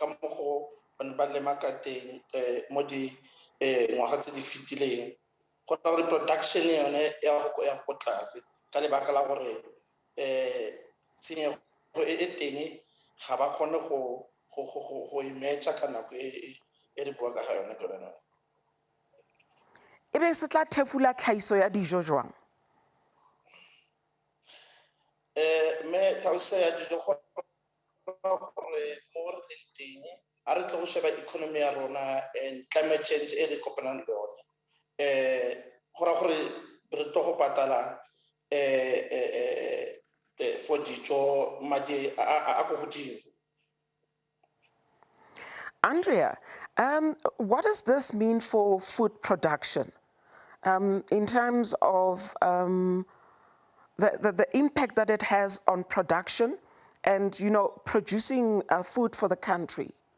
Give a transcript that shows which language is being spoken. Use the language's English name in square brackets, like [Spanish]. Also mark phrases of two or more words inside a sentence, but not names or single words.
[Tswana] mo go ba lema ka teng mo di ngwaga tse di fetileng go ra gore production yone ya go tlase ka lebaka la gore tshenyego e teng ga ba kgone go imetsa ka nako e re bua ka ga yone ke yone. [Southern Sotho] Ebe se tla thefula tlhahiso ya dijo jwang? [Tswana] Me tausa ya dijo gore mo re leng teng a re tle go sheba economy ya rona [English] and climate change [Tswana] e re kopanang le yone go ra gore re tlo go patala for dijo madi a go godimo. [English] Andrea, what does this mean for food production in terms of the impact that it has on production and, you know, producing food for the country?